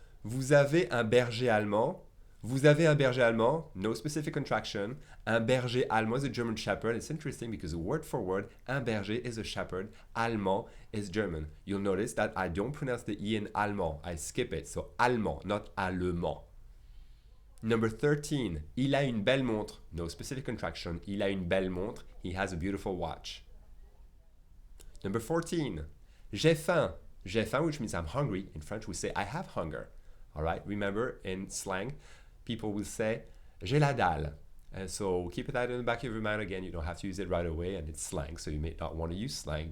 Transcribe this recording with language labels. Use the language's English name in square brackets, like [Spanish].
[French] Vous avez un berger allemand. Vous avez un berger allemand. [English] No specific contraction. [French] Un berger allemand [English] is a German shepherd. It's interesting because word for word, un berger is a shepherd. Allemand is German. You'll notice that I don't pronounce the E in allemand. I skip it. So allemand, not allemand. [French] Number 13, il a une belle montre. [English] No specific contraction. [French] Il a une belle montre. [English] He has a beautiful watch. Number 14, [French] j'ai faim. J'ai faim, [English] which means I'm hungry. In French, we say I have hunger. All right. Remember, in slang, people will say [French] j'ai la dalle. [English] And so keep that in the back of your mind. Again, you don't have to use it right away, and it's slang, so you may not want to use slang.